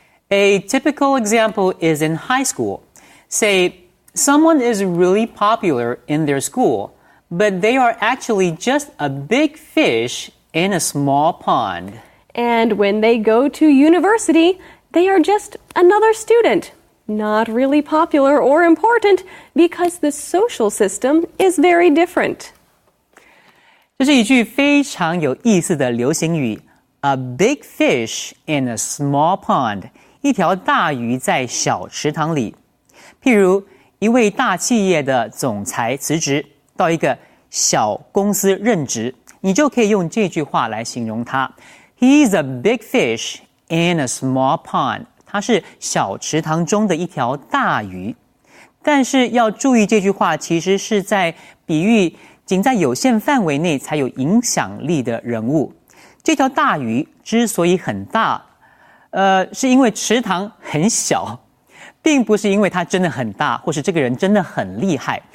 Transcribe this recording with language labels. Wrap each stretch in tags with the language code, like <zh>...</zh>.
<en>A typical example is in high school. Say, someone is really popular in their school, but they are actually just a big fish in a small pond. And when they go to university, they are just another student, not really popular or important because the social system is very different.</en> <zh>这是一句非常有意思的流行语</zh> <en>A big fish in a small pond</en> <zh>一条大鱼在小池塘里。譬如一位大企业的总裁辞职到一个小公司任职，你就可以用这句话来形容他。</zh> <en>He's a big fish in a small pond.</en> <zh>它是小池塘中的一条大鱼。但是要注意，这句话其实是在比喻仅在有限范围内才有影响力的人物。这条大鱼之所以很大，是因为池塘很小，并不是因为它真的很大，或是这个人真的很厉害。</zh>